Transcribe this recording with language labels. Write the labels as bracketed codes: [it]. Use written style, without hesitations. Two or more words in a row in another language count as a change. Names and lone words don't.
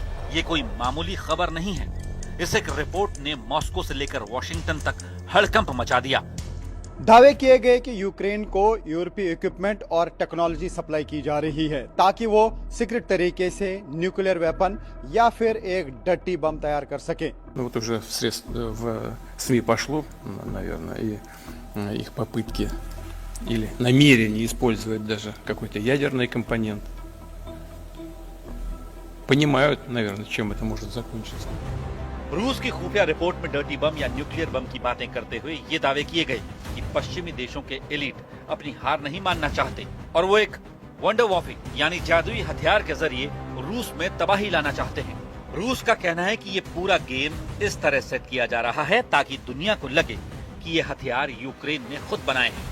[hi] ये कोई मामूली खबर नहीं है। इस एक रिपोर्ट ने मॉस्को से लेकर वॉशिंगटन तक हड़कंप मचा दिया। दावे किए गए कि यूक्रेन को यूरोपीय इक्विपमेंट और टेक्नोलॉजी सप्लाई की जा रही है ताकि वो सीक्रेट तरीके से [en] nuclear weapon [hi] या फिर एक [en] dirty bomb [hi] तैयार कर सके। [ru] Вот уже в СМИ пошло, наверное, и их попытки или намерение использовать даже какой-то ядерный компонент. Понимают, наверное, чем это может закончиться. [hi] रूस की खुफिया रिपोर्ट में [en] dirty bomb [hi] या [en] nuclear bomb [hi] की बातें करते हुए ये दावे किए गए कि पश्चिमी देशों के एलीट अपनी हार नहीं मानना चाहते और वो एक [de] Wunderwaffe [hi] यानी जादुई हथियार के जरिए रूस में तबाही लाना चाहते हैं। रूस का कहना है कि ये पूरा गेम इस तरह सेट किया जा रहा है ताकि दुनिया को लगे कि ये हथियार यूक्रेन ने खुद बनाए हैं।